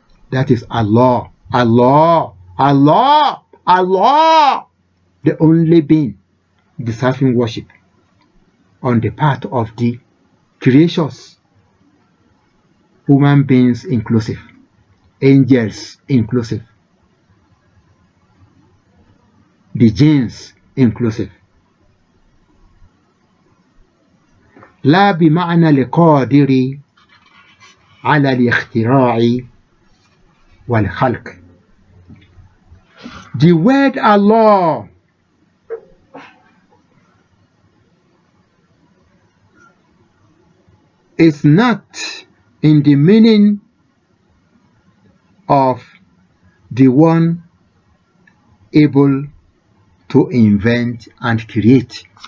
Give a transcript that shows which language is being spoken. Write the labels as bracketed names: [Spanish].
[English] That is Allah, Allah, Allah, Allah, the only being deserving worship on the part of the creatures, human beings inclusive, angels inclusive, the jinns inclusive. [Arabic] لا بمعنى القادر على الاختراع والخلق. [English] The word Allah is not in the meaning of the one able to invent and create.